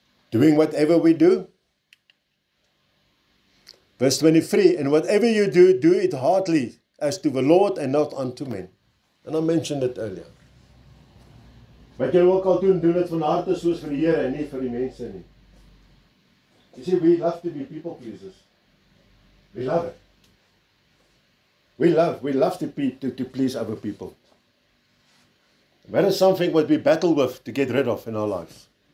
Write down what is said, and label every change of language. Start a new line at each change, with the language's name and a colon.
English: Doing whatever we do. Verse 23, and whatever you do, do it heartily, as to the Lord and not unto men. And I mentioned it earlier.
Afrikaans: Wat jy ook al doen dit van harte soos vir die Here en nie vir die mense nie.
English: You see, we love to be people pleasers. We love it. We love to please other people. That is something what we battle with to get rid of in our lives.